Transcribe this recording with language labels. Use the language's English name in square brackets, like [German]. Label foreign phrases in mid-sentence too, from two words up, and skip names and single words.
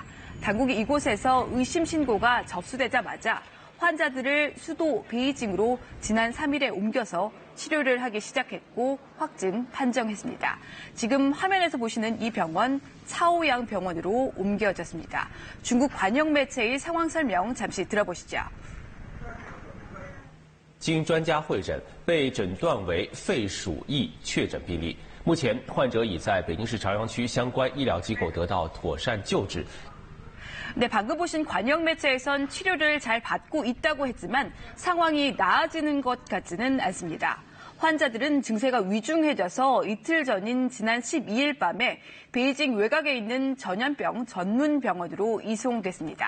[Korean] 당국이 이곳에서 의심 신고가 접수되자마자 환자들을 수도 베이징으로 지난 3일에 옮겨서 치료를 하기 시작했고 확진 판정했습니다. 지금 화면에서 보시는 이 병원 차오양 병원으로 옮겨졌습니다. 중국 관영 매체의 상황 설명 잠시 들어보시죠. [Chinese] 经专家会诊，被诊断为肺鼠疫确诊病例。目前，患者已在北京市朝阳区相关医疗机构得到妥善救治。 [Korean] 네, 방금 보신 관영 매체에선 치료를 잘 받고 있다고 했지만 상황이 나아지는 것 같지는 않습니다. 환자들은 증세가 위중해져서 이틀 전인 지난 12일 밤에 베이징 외곽에 있는 전염병 전문 병원으로 이송됐습니다.